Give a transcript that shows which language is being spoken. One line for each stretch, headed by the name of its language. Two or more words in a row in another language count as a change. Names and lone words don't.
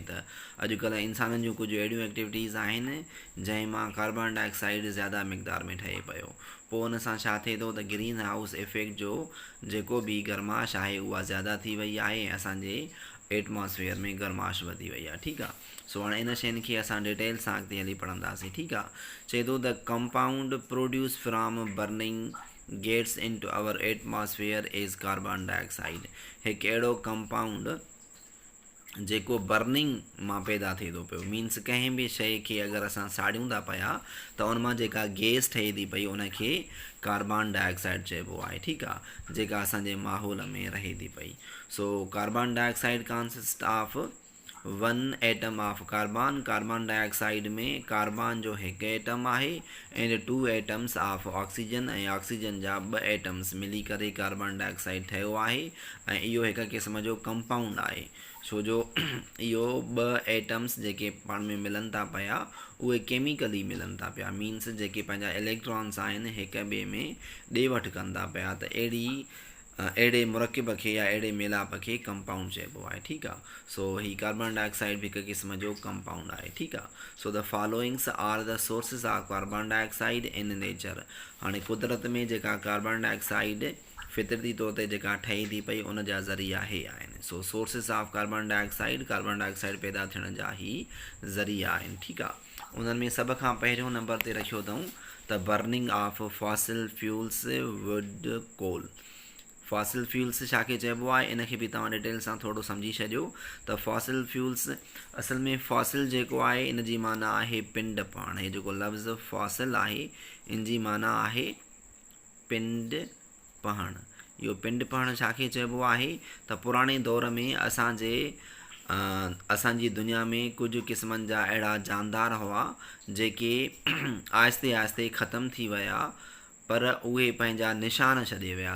Sindhi: त अॼुकल्ह इंसाननि जूं कुझु अहिड़ियूं एक्टिविटीज़ आहिनि जंहिं मां
English: carbon dioxide
Sindhi: ज़्यादा मिक़दार में ठहे पियो। पोइ उन सां छा थिए थो त
English: greenhouse effect
Sindhi: जो जेको बि गरमाश आहे उहा ज़्यादा थी वई आहे ऐं असांजे एटमॉस्फेयर में गरमाश वधी वई आहे। ठीकु आहे। सो हाणे इन शयुनि खे असां डिटेल सां अॻिते हली पढ़ंदासीं। ठीकु आहे। चए थो
English: the compound produce from burning gets into our atmosphere is carbon dioxide। हिकु अहिड़ो कंपाउंड जेको बर्निंग मां पैदा थिए थो पियो, मीन्स कंहिं बि शइ खे अगरि असां साड़ियूं था पिया त उन मां जेका गैस ठहे थी पई उनखे carbon dioxide चइबो आहे, ठीकु आहे, जेका असांजे माहौल में रहे थी पई। so carbon dioxide consist of one atom of carbon,
Sindhi: कार्बन डाइऑक्साइड में कार्बन जो हिकु एटम आहे
English: and two atoms of oxygen,
Sindhi: ऐं ऑक्सीजन जा ॿ एटम्स मिली करे
English: carbon dioxide
Sindhi: ठहियो आहे। ऐं इहो हिकु क़िस्म जो कंपाउंड आहे, छो जो इहो ॿ एटम्स जेके पाण में मिलनि था पिया उहे केमिकली मिलनि था पिया, मीन्स जेके पंहिंजा इलेक्ट्रॉन्स आहिनि हिक ॿिए में ॾे वठि कनि था पिया, त अहिड़े मुरकिब खे या अहिड़े मेलाप खे कंपाउंड चइबो आहे, ठीकु आहे। सो ही
English: carbon dioxide
Sindhi: बि हिकु क़िस्म जो कंपाउंड आहे, ठीकु आहे।
English: so the followings are the sources of carbon dioxide in nature.
Sindhi: हाणे कुदरत में जेका
English: carbon dioxide
Sindhi: फितरती तौर ते जेका ठहे थी पई उन जा ज़रिया हे आहिनि। सो
English: sources of carbon dioxide
Sindhi: पैदा थियण जा ही ज़रिया आहिनि, ठीकु आहे। उन्हनि में सभ खां पहिरियों नंबर ते रखियो अथऊं त
English: burning of fossil fuels wood coal. fossil fuels
Sindhi: छाखे चइबो आहे इन खे बि तव्हां डिटेल सां थोरो सम्झी छॾियो त
English: fossil fuels
Sindhi: असल में फॉसिल जेको आहे इन जी माना आहे पिंड पहण। हे जेको लफ़्ज़ फॉसिल आहे इन जी माना आहे पिंड पहण। इहो पिंड पहण छाखे चइबो आहे त पुराणे दौर में असांजी दुनिया में कुझु क़िस्मनि जा अहिड़ा जानदार हुआ जेके आहिस्ते आहिस्ते ख़तमु थी विया, पर उहे पंहिंजा निशान छॾे विया।